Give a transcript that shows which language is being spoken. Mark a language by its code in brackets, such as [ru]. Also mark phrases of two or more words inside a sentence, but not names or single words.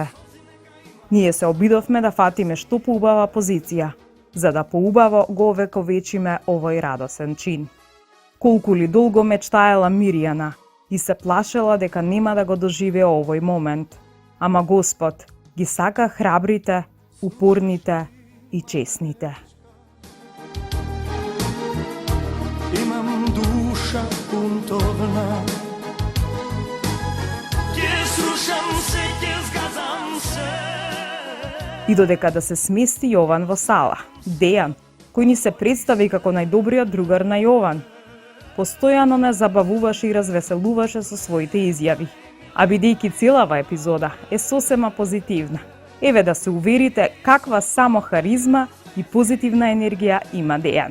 [mk] Ние се обидовме да фатиме што поубава позиција, за да поубаво го овековечиме овој радосен чин. Колку ли долго мечтаела Мирјана и се плашела дека нема да го доживее овој момент. Ама Господ ги сака храбрите, упорните и честните. [sr] Imam duša buntovna, gdje slušam se, gdje zgazam se. [mk] И додека да се смести Јован во сала, Дејан, кој ни се представи како најдобриот другар на Јован, постојано не забавуваше и развеселуваше со своите изјави. А бидејќи целава епизода е сосема позитивна, еве да се уверите каква само харизма и позитивна енергија има Дејан.